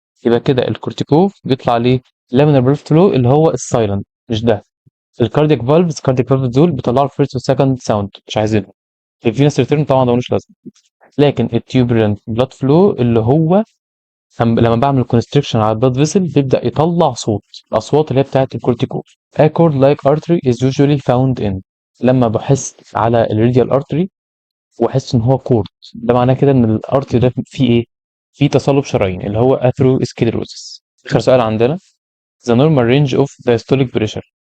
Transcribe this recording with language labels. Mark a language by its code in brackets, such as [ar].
[ar] يبقى كده الكورتيكوف بيطلع ليه لامينار بريف فلو اللي هو السايلنت، مش ده. الكاردياك فالفز دول بيطلعوا الفيرست والسكند ساوند مش عايزينهم. الفينس ريتيرن طبعا ده ملوش لازمه. لكن التيوبرنت بلاد فلو اللي هو لما بعمل كونستريكشن على البلاد فيسل بيبدأ يطلع صوت، الأصوات اللي هي بتاعت الكورتيكوف. [en] A chord like artery is usually found in. [ar] لما بحس على الراديال artery واحس ان هو كورد، ده معناه كده ان الارتري ده فيه ايه؟ فيه تصلب شرايين اللي هو atherosclerosis. اخر سؤال عندنا: [en] the normal range of diastolic pressure.